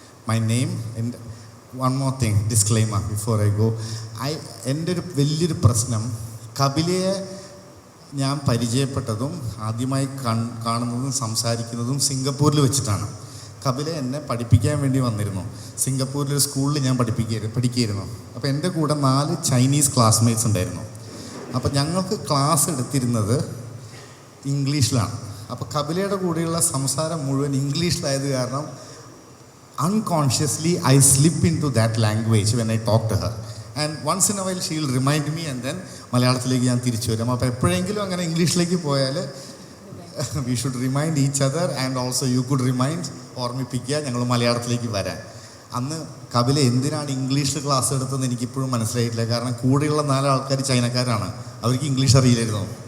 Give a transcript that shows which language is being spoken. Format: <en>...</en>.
<en>My name, and one more thing, disclaimer before I go.</en> <ml>എൻ്റെ ഒരു വലിയൊരു പ്രശ്നം, കപിലയെ ഞാൻ പരിചയപ്പെട്ടതും ആദ്യമായി കാണുന്നതും സംസാരിക്കുന്നതും സിംഗപ്പൂരിൽ വെച്ചിട്ടാണ്. കപില എന്നെ പഠിപ്പിക്കാൻ വേണ്ടി വന്നിരുന്നു. സിംഗപ്പൂരിലൊരു സ്കൂളിൽ ഞാൻ പഠിക്കുകയായിരുന്നു. അപ്പോൾ എൻ്റെ കൂടെ 4 ചൈനീസ് ക്ലാസ്മേറ്റ്സ് ഉണ്ടായിരുന്നു. അപ്പോൾ ഞങ്ങൾക്ക് ക്ലാസ് എടുത്തിരുന്നത് ഇംഗ്ലീഷിലാണ്. അപ്പോൾ കപിലയുടെ കൂടെയുള്ള സംസാരം മുഴുവൻ ഇംഗ്ലീഷിലായത് കാരണം</ml> <en>unconsciously I slip into that language when I talk to her. And once in a while she will remind me and then</en> <ml>മലയാളത്തിലേക്ക് ഞാൻ തിരിച്ചു വരും. അപ്പോൾ എപ്പോഴെങ്കിലും അങ്ങനെ ഇംഗ്ലീഷിലേക്ക് പോയാൽ</ml> <en>we should remind each other and also you could remind,</en> <ml>ഓർമ്മിപ്പിക്കുക ഞങ്ങൾ മലയാളത്തിലേക്ക് വരാൻ. അന്ന് കപില എന്തിനാണ് ഇംഗ്ലീഷിൽ ക്ലാസ് എടുത്തതെന്ന് എനിക്കിപ്പോഴും മനസ്സിലായിട്ടില്ല. കാരണം കൂടെയുള്ള 4 ആൾക്കാർ ചൈനക്കാരാണ്, അവർക്ക് ഇംഗ്ലീഷ് അറിയില്ലായിരുന്നു.</ml>